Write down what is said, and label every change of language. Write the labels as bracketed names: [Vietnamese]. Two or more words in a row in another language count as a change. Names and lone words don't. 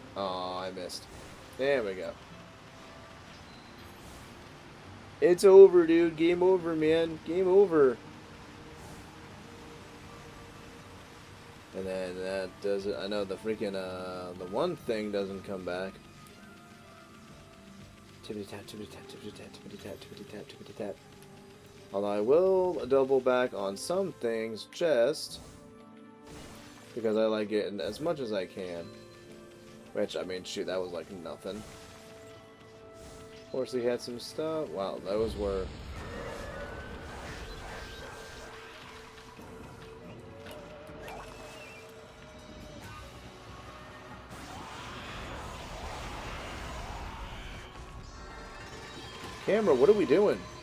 [English] Aw, I missed. There we go. It's over, dude. Game over, man. Game over. And then that does it. I know the freaking, the one thing doesn't come back. Tippity tap, tippity tap, tippity tap, tippity tap, tippity tap, tippity tap. Although I will double back on some things just because I like getting as much as I can. Which, I mean, shoot, that was like nothing. Of course, he had some stuff. Wow, those were... Camera, what are we doing?